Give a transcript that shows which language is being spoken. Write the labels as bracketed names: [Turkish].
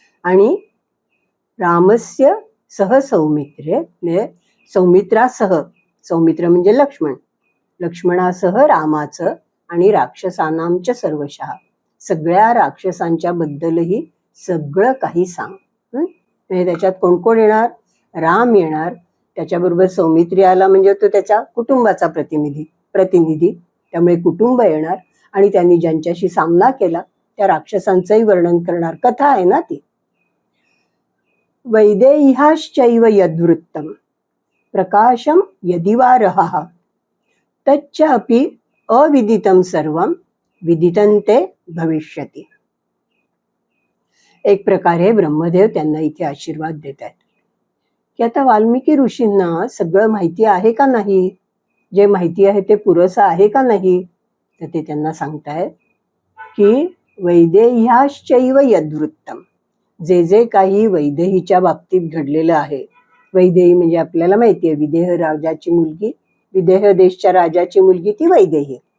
[Marathi] आणि [Sanskrit] रामस्य सह सौमित्रे, [Marathi] म्हणजे सौमित्रासह, सौमित्र म्हणजे लक्ष्मण, लक्ष्मणासह रामाचं आणि राक्षसानांच्या सर्वशः, सगळ्या राक्षसांच्या बद्दलही सगळं काही सांग. म्हणजे त्याच्यात कोण कोण येणार? राम येणार, त्याच्याबरोबर सौमित्री आला म्हणजे तो त्याच्या कुटुंबाचा प्रतिनिधी, त्यामुळे कुटुंब येणार, आणि त्यांनी ज्यांच्याशी सामना केला त्या राक्षसांचंही वर्णन करणार. कथा आहे ना ती. [Sanskrit] वैदेह्याश्चैव यद्वृत्तं प्रकाशम यदिवा रहः तच्च अपि अविदितं सर्वं विदितं ते भविष्यति. [Marathi] एक प्रकारे ब्रह्मदेव त्यांना इथे आशीर्वाद देत आहेत की आता वाल्मिकी ऋषींना सगळं माहिती आहे का नाही, जे माहिती आहे ते पुरेसं आहे का नाही. तर ते त्यांना सांगतायत की [Sanskrit] वैदेह्याश्चैव यद्वृत्तं, [Marathi] जे जे काही वैदेहीच्या बाबतीत घडलेलं आहे, वैदेही म्हणजे आपल्याला माहिती आहे विदेह राजाची मुलगी, विदेह देशच्या राजाची मुलगी ती वैदेही,